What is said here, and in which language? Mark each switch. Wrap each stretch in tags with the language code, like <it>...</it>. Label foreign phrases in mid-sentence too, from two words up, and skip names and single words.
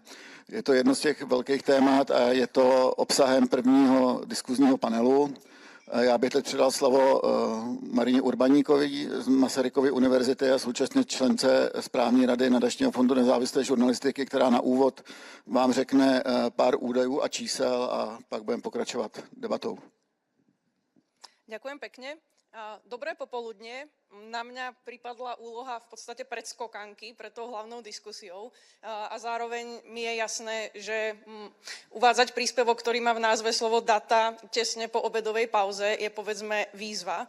<cs>Je to jedno z těch velkých témat a je to obsahem prvního diskuzního panelu. Já bych teď předal slovo Marině Urbaníkovi z Masarykovy univerzity a současně člence správní rady nadačního fondu nezávislé žurnalistiky, která na úvod vám řekne pár údajů a čísel a pak budeme pokračovat debatou.</cs> <sk>Ďakujem pekne. Dobré popoludnie. Na mňa pripadla úloha v podstate predskokanky pred tou hlavnou diskusiou a zároveň mi je jasné, že uvádzať príspevok, ktorý má v názve slovo data tesne po obedovej pauze, je povedzme výzva.</sk>